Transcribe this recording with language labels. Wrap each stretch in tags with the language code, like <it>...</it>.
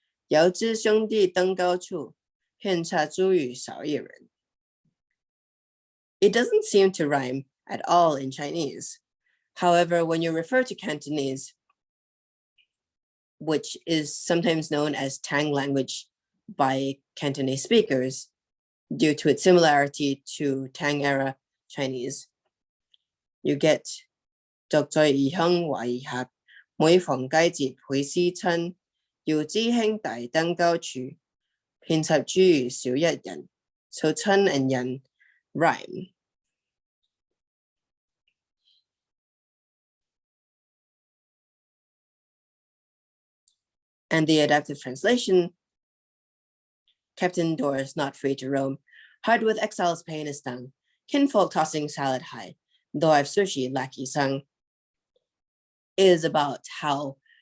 <zh>遥知兄弟登高处，遍插茱萸少一人。</zh> <en>It doesn't seem to rhyme at all in Chinese. However, when you refer to Cantonese, which is sometimes known as Tang language by Cantonese speakers, due to its similarity to Tang era Chinese, you get</en> <zh>獨在異鄉為異客，每逢佳節倍思親。遙知兄弟登高處，遍插茱萸少一人。</zh> <en>So 親 and 人 rhyme. And the adaptive translation, kept indoors, not free to roam, hard with exile's pain is stung, kinfolk tossing salad high, though I've sushi lackey sung, is about how</en>